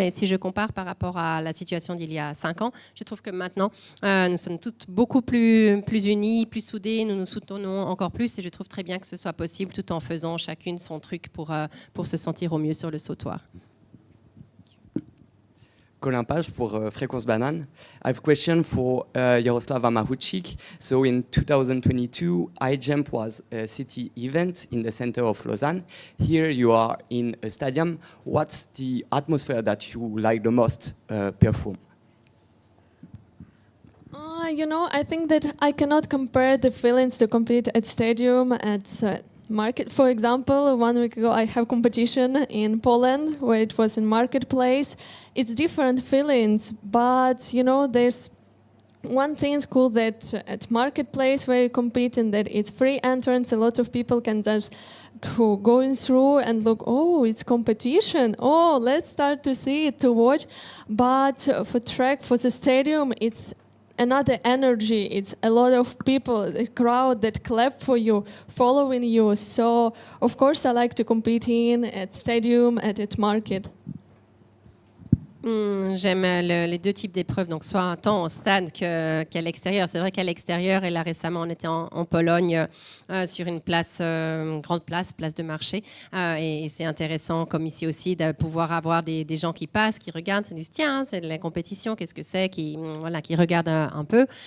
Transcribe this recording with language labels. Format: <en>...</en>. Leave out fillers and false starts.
<fr>Et si je compare par rapport à la situation d'il y a 5 ans, je trouve que maintenant, nous sommes toutes beaucoup plus unies, plus soudées. Nous nous soutenons encore plus. Et je trouve très bien que ce soit possible tout en faisant chacune son truc pour se sentir au mieux sur le sautoir. Colin Page pour Fréquence Banane.</fr> <en>I have a question for Yaroslava Mahuchikh. So in 2022, high jump was a city event in the center of Lausanne. Here you are in a stadium. What's the atmosphere that you like the most perform? I think that I cannot compare the feelings to compete at stadium, at market. For example, 1 week ago I have competition in Poland where it was in marketplace. It's different feelings, but there's one thing cool that at marketplace where you compete in that it's free entrance. A lot of people can just go going through and look, oh, it's competition. Oh, let's start to see it, to watch. But for track, for the stadium, it's another energy. It's a lot of people, a crowd that clap for you, following you. So, of course, I like to compete at stadium, at market.</en> <fr>J'aime les deux types d'épreuves, donc soit tant au stade qu'à l'extérieur. C'est vrai qu'à l'extérieur, et là récemment on était en Pologne sur une place, grande place de marché, et c'est intéressant comme ici aussi de pouvoir avoir des gens qui passent, qui regardent, qui disent tiens, c'est de la compétition, qu'est-ce que c'est, qui regardent un peu.</fr>